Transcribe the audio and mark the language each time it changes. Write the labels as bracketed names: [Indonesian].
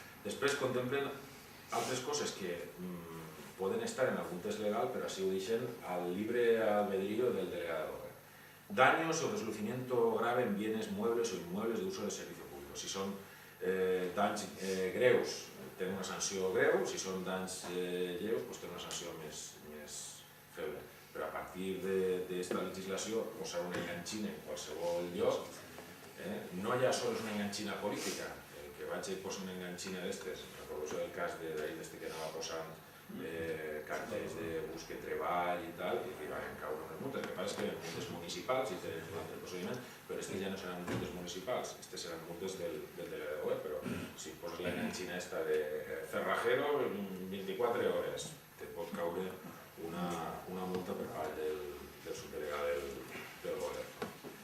[Catalan] Després contemplen altres coses que poden estar en algun text legal, però així ho deixen al libre albedrío del delegado. [Spanish] Daños o deslucimiento grave en bienes muebles o inmuebles de uso de servicio público. [Catalan] Si són danys greus, tenen una sanció greu, si són danys lleus, tenen una sanció més feble. Però a partir d'aquesta legislació, posar una enganxina en qualsevol lloc no no ja sols una enganxina política, que vaig posar una enganxina d'estes, recordo el cas d'ahir que anava posant cartells de busque treball i tal, i que van caure unes multes. El que passa és que eren multes municipals i tenen un altre procediment, però aquestes ja no seran multes municipals, aquestes seran multes del delegador, però si poses la enganxina esta de cerrajero, 24 hores, te pot caure una multa per part del subdelegat del govern.